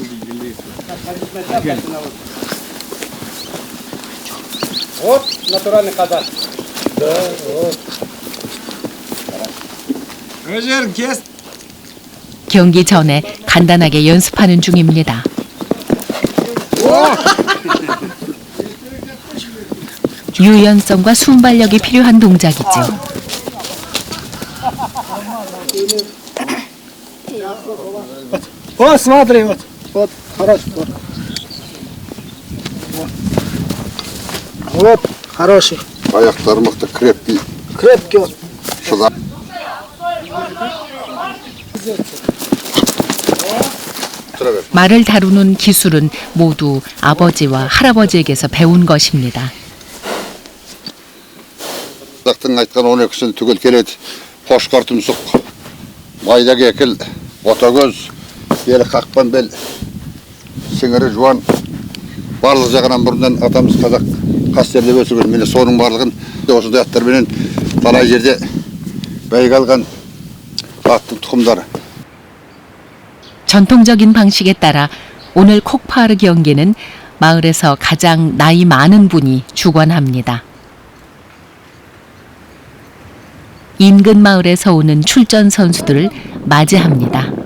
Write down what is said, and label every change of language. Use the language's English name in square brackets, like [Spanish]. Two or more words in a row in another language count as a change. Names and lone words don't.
[Korean] 경기 전에 간단하게 연습하는 중입니다. 유연성과 순발력이 필요한 동작이죠. [Russian] смотри, вот, хороший, вот, хороший. [Kazakh] Аяқтары мықты, [Russian] крепкий. Крепкий вот. [Korean] 말을 다루는 기술은 모두 아버지와 할아버지에게서 배운 것입니다. [Kazakh] Қазақтың айтқан 12-сін түгел келеді. Қошқар тұмсық, майда кекіл, ботагөз, белі қақпан бел, сіңірі жуан. Барлық жағынан бұрыннан атамыз қазақ қастерлеп өсірген. Міне соның барлығын осындай аттарменен талай жерде бәйге алған аттың тұқымдары. [Korean] 전통적인 방식에 따라 오늘 콕파르 경기는 마을에서 가장 나이 많은 분이 주관합니다. 인근 마을에서 오는 출전 선수들을 맞이합니다.